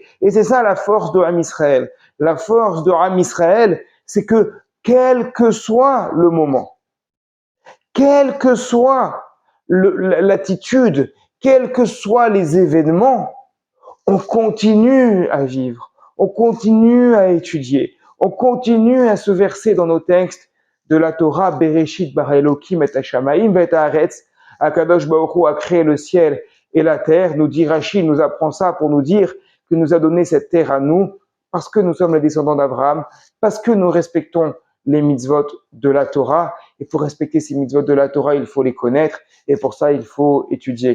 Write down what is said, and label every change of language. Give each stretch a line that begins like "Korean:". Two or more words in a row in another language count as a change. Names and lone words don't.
French: Et c'est ça la force de
Hebrew: עם ישראל.
French: La force de
Hebrew: עם ישראל,
French: c'est que quel que soit le moment, quelle que soit l'attitude, quels que soient les événements, on continue à vivre, on continue à étudier, on continue à se verser dans nos textes de la Torah.
Hebrew: בראשית ברא אלוהים את השמים ואת הארץ. הקדוש ברוך הוא
French: a créé le ciel et la terre. Nous dit Rashi, nous apprend ça pour nous dire que nous a donné cette terre à nous parce que nous sommes les descendants d'Abraham, parce que nous respectons les mitzvot de la Torah. Et pour respecter ces mitzvot de la Torah, il faut les connaître. Et pour ça, il faut étudier.